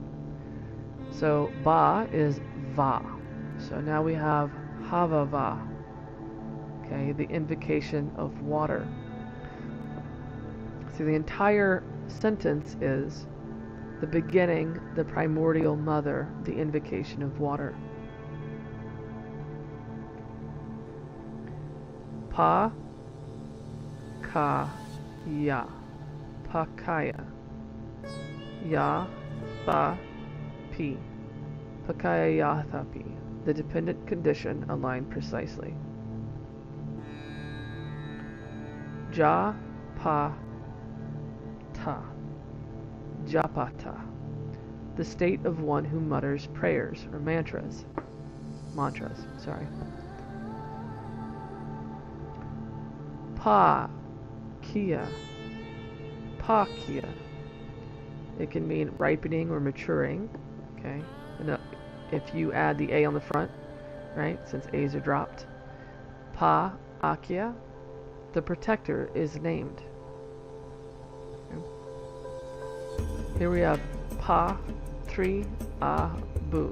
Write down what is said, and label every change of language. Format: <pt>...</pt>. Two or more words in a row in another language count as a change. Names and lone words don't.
<en>So Ba is Va. So now we have Havava. Okay, the invocation of water. So the entire sentence is the beginning, the primordial mother, the invocation of water.</en> <sa>Pa, ka, ya, pakaya. Ya, tha, pi. Pakaya ya, tha, pi.</sa> <en>The dependent condition aligned precisely.</en> <sa>Ja, pa, ta. Japata.</sa> <en>The state of one who mutters prayers or mantras.</en> <sa>Pa, kia. Pa, kia.</sa> <en>It can mean ripening or maturing. Okay. And if you add the A on the front, right, since A's are dropped. Pa, akia. The protector is named. Okay. Here we have Pa, Tri, Abu.</en>